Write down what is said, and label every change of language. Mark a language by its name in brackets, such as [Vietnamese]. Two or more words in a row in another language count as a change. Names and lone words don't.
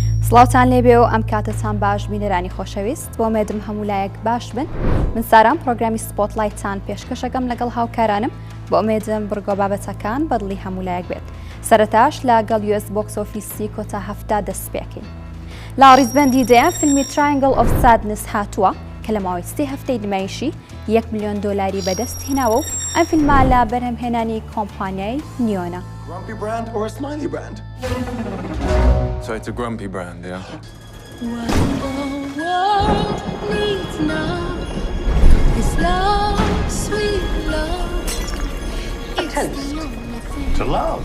[Central Kurdish] سڵاوتان لێبێ و ئەم کاتتان باش بینەرانی خۆشەویست بۆ مێدم هەموو لایەک باش بن من سارام پرۆگرامی سپۆت لایتان پێشکەشەکەم لەگەڵ هاوکارانم بۆ ئومێدم بڕگۆ بابەتەکان بەدڵی هەموو لایەک بێت سەرەتاش لەگەڵ US [English] box office [Central Kurdish] کۆتا هەفتا دەست پێکەین لە ڕیزبەندی دەیان فیلمی تراینگل ئۆف سادنس هاتووە کە لە ماوەی 3 هەفتەی نمایشی $1 ملیۆن بەدەست هێناوە و ئەم فیلمە لە بەرهەمهێنانی کۆمپانیای نیۆنە. [English] Grumpy brand or a smiley brand? So it's a grumpy brand, yeah? What the world needs now is love, sweet love. It's the only thing To love.